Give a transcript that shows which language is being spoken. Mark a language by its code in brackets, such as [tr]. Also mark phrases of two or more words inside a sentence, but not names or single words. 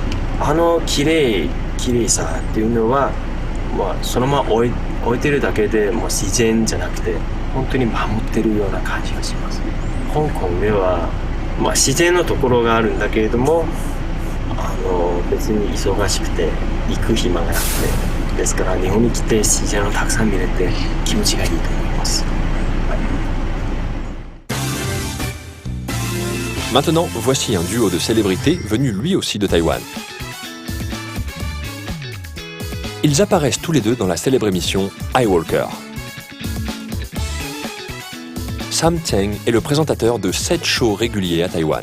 [ja] 綺麗さっていうのは、そのまま置いてるだけでもう自然じゃなくて本当に守ってるような感じがします。香港では、自然のところがあるんだけれども、別に忙しくて行く暇がなくて、ですから日本に来て自然をたくさん見れて気持ちがいいと思います。 [fr] Maintenant, voici un duo de célébrités venus lui aussi de Taïwan. Ils apparaissent tous les deux dans la célèbre émission iWalker. Sam Tseng est le présentateur de 7 shows réguliers à Taïwan.